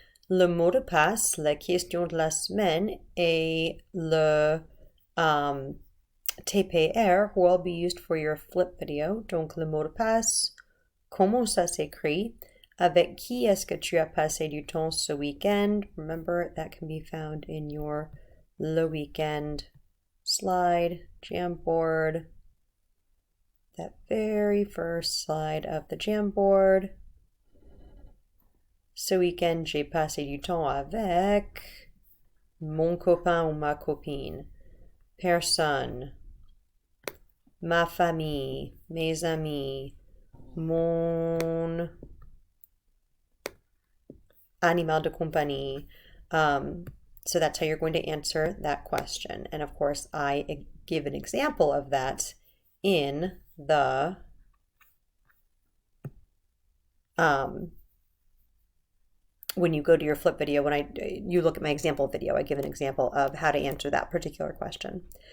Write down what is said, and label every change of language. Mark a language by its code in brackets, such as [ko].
[fr] Le mot de passe, la question de la semaine est le TPR, [en] who will be used for your flip video. [fr] Donc, le mot de passe, comment ça s'écrit? Avec qui est-ce que tu as passé du temps ce week-end? [en] Remember, that can be found in your le weekend slide, Jamboard. That very first slide of the Jamboard. [fr] Ce week-end, j'ai passé du temps avec mon copain ou ma copine, personne, ma famille, mes amis, mon animal de compagnie. [en] So that's how you're going to answer that question. And of course, I give an example of that in the when you go to your flip video, you look at my example video, I give an example of how to answer that particular question.